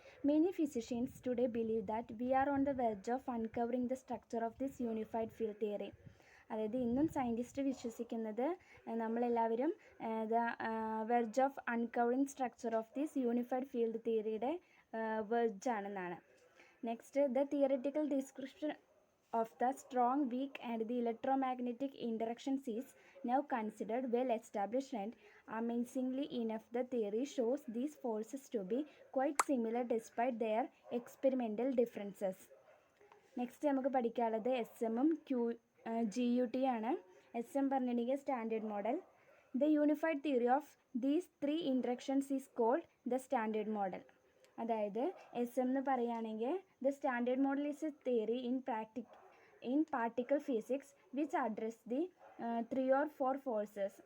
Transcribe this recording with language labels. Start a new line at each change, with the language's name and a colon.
English: Many physicians today believe that we are on the verge of uncovering the structure of this unified field theory.
Malayalam: അതായത് ഇന്നും scientist വിശ്വസിക്കുന്നത് നമ്മളെല്ലാവരും
English: the verge of uncovering structure of this unified field
Malayalam: തിയറിയുടെ വെർജാണെന്നാണ്.
English: Next, the theoretical description of the strong, weak and the electromagnetic interactions is now considered well established, and amazingly enough the theory shows these forces to be quite similar despite their experimental differences.
Malayalam: Next നമുക്ക് പഠിക്കാനുള്ളത് S എമ്മും GUT ആണ്. S M പറഞ്ഞിട്ടുണ്ടെങ്കിൽ
English: Standard model. The unified theory of these 3 interactions is called the standard model.
Malayalam: അതായത് S M എന്ന് പറയുകയാണെങ്കിൽ
English: The standard model is a theory in particle physics which address the 3 or 4 forces.